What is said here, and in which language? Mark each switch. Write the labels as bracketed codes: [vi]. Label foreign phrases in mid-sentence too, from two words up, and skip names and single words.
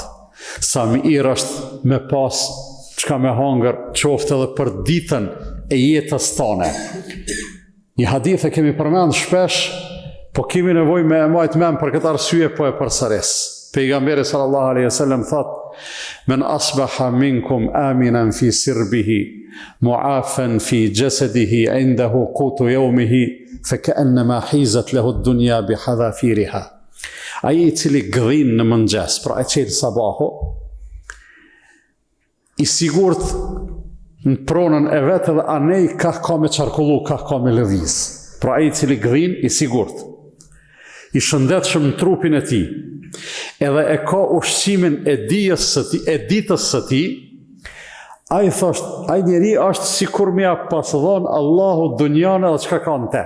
[sq] Sa mirë është me pas çka me hangër, qoftë edhe për ditën e jetës tone. Një hadith e kemi përmend shpesh, po kemi nevojë me e majt mend për këtë arsye po e përsëris. [ar] Pejgamberi صلى الله عليه وسلم thot: "من أصبح منكم آمنا في سربه معافى في جسده عنده قوت يومه فكأنما حيزت له الدنيا بحذافيرها." [sq] Ai I cili gdhin në mëngjes, pra e qetë sabahu, I sigurt në pronën e vetë dhe anej ka me qarkullu, ka me lëviz. Pra ai I cili gdhin, I sigurt. I shëndetshëm në trupin e tij, edhe e ka ushqimin e ditës së tij, ai thosht, ai njeri është sikur m'ia pas dhon Allahu dunjan edhe çka ka në te.